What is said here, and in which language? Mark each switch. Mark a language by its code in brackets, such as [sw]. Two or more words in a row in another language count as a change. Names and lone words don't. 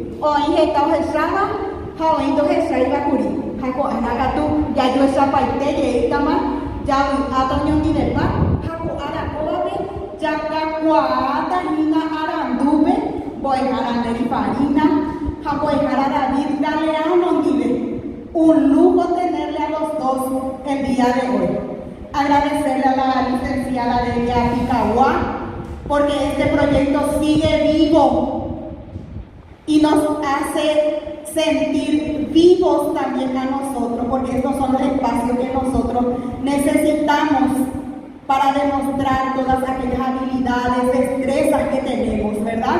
[gn] Oĩ heta ohecháva ha oĩ ndohecháivakuri. Ha ko'ág̃a katu jajoechapaite jeýtama javy'áta oñondivepa ha ko'árakóvape jakakuaátahína arandúpe mbo'ehára Neri Farina ha mbo'ehára David Galeano ndive. [es] Un lujo tenerle a los dos el día de hoy. Agradecerle a la licenciada Delia Picahua porque este proyecto sigue vivo y nos hace sentir vivos también a nosotros, porque estos son los espacios que nosotros necesitamos para demostrar todas aquellas habilidades, destrezas que tenemos, ¿verdad?